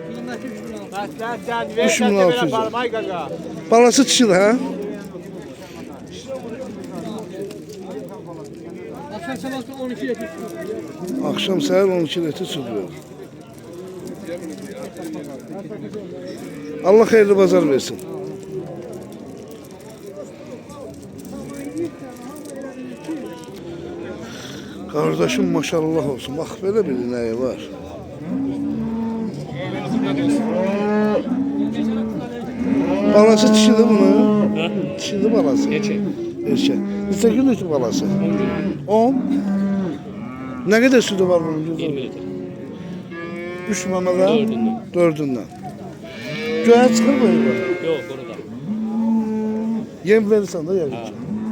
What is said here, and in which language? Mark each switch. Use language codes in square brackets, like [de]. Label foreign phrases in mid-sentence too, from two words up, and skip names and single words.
[az] 3600. Balası dişidir ha? Akşam səhər 12 litr süt verir. Allah xeyirli bazar versin. [tr] Kardeşim maşallah olsun. Bak böyle bir ineği var. Balası dişidir bunu. Dişidir balası. Erkek. [az] Neçə günlükdür balası? 10. Nə qədər sütü var bunun? [tr] 20 litre. [az] 3 məmədən? 4'ündən. Göyə çıxır bu heyvan? Yox, burada. Yem verirsən də yəqin ki.